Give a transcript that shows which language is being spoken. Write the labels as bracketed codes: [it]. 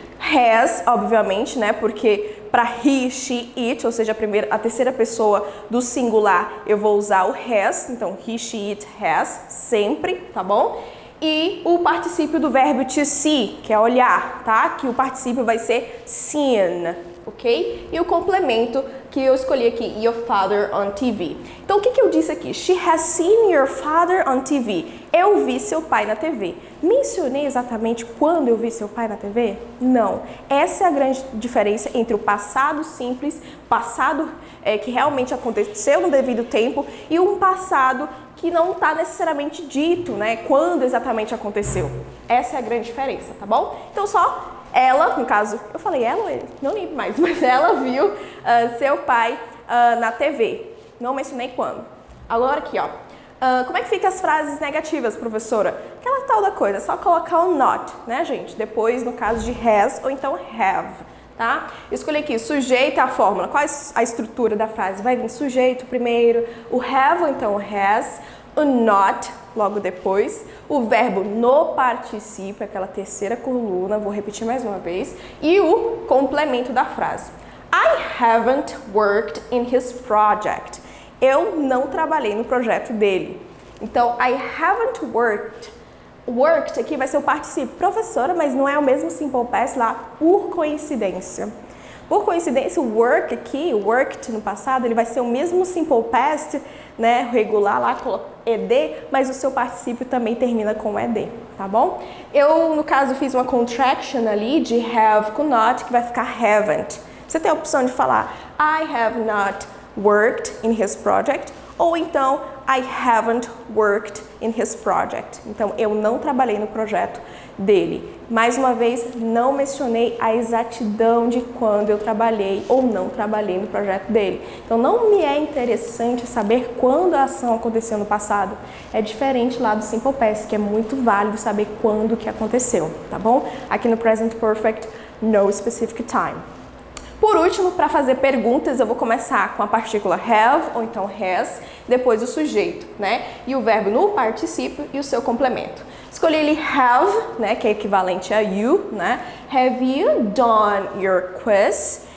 [pt] Has, obviamente, né? Porque para he, she, it, ou seja, a terceira pessoa do singular, eu vou usar o has. Então, he, she, it, has, sempre, tá bom? E o particípio do verbo to see, que é olhar, tá? Que o particípio vai ser seen, ok? E o complemento que eu escolhi aqui, [en] your father on TV. [pt] Então, o que eu disse aqui? [en] She has seen your father on TV. [pt] Eu vi seu pai na TV. Mencionei exatamente quando eu vi seu pai na TV? Não. Essa é a grande diferença entre o passado simples, passado que realmente aconteceu no devido tempo, e um passado que não está necessariamente dito, né? Quando exatamente aconteceu. Essa é a grande diferença, tá bom? Então, só ela, no caso, eu falei ela ou ele? Não lembro mais, mas ela viu seu pai na TV. Não mencionei quando. Agora aqui, ó. Como é que fica as frases negativas, professora? Aquela tal da coisa, é só colocar o not, né, gente? Depois, no caso de has ou então have, tá? Eu escolhi aqui, sujeito à fórmula. Qual é a estrutura da frase? Vai vir sujeito primeiro, o have ou então o has, o not logo depois, o verbo no particípio, aquela terceira coluna, vou repetir mais uma vez, e o complemento da frase. [en] I haven't worked in his project. [pt] Eu não trabalhei no projeto dele. Então, [en] I haven't worked. [pt] Worked aqui vai ser o particípio. Professora, mas não é o mesmo simple past lá, por coincidência. Por coincidência, o work aqui, worked no passado, ele vai ser o mesmo simple past, né, regular lá, ed, mas o seu particípio também termina com ed, tá bom? Eu, no caso, fiz uma contraction ali de have com not, que vai ficar haven't. Você tem a opção de falar [en] I have not worked in his project, [pt] ou então [en] I haven't worked in his project. [pt] Então, eu não trabalhei no projeto dele. Mais uma vez, não mencionei a exatidão de quando eu trabalhei ou não trabalhei no projeto dele. Então, não me é interessante saber quando a ação aconteceu no passado. É diferente lá do Simple Past, que é muito válido saber quando que aconteceu, tá bom? Aqui no Present Perfect, no specific time. Por último, para fazer perguntas, eu vou começar com a partícula have, ou então has, depois o sujeito, né? E o verbo no particípio e o seu complemento. Escolhi ele have, né? Que é equivalente a [en] you, né? Have you done your quiz?